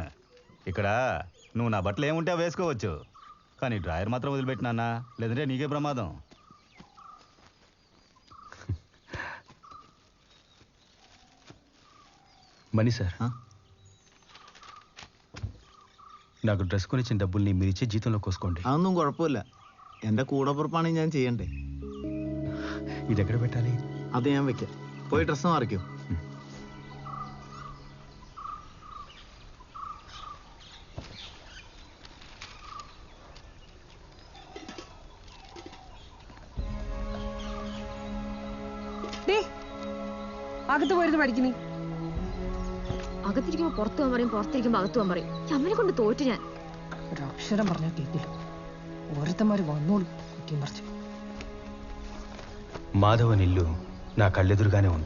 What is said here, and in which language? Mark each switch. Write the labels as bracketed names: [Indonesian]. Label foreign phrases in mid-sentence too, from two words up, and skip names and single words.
[Telugu] ఇక్కడ నువ్వు నా బట్టలు ఏముంటే అవి వేసుకోవచ్చు, కానీ డ్రాయర్ మాత్రం వదిలిపెట్టినా, లేదంటే నీకే ప్రమాదం. మనీ సార్, నాకు డ్రెస్ కొనిచ్చిన డబ్బుల్ని మీరు ఇచ్చే జీతంలో కోసుకోండి. [Malayalam] അതൊന്നും കുഴപ്പമില്ല. എൻ്റെ കൂടപ്പുറപ്പാണെങ്കിൽ ഞാൻ ചെയ്യണ്ടേ. [Telugu] ఇది ఎక్కడ పెట్టాలి? [Malayalam] അത് ഞാൻ വെക്കാം. പോയി ഡ്രസ്സ് മാറിക്കോ. അകത്ത് പോയിരുന്നു പഠിക്കണേ. അകത്തിരിക്കുമ്പോ പുറത്തു പോകാൻ പറയും, പുറത്തിരിക്കുമ്പോ അകത്തു പോകാൻ പറയും. അമ്മനെ കൊണ്ട് തോറ്റു ഞാൻ. ഒരു അക്ഷരം പറഞ്ഞാൽ കേൾക്കില്ല. ഓരോരുത്തന്മാര് വന്നോളൂ കുറ്റിയും പറിച്ചു. [Telugu] మాధవన్ ఇల్లు నా కళ్ళెదురుగానే ఉంది.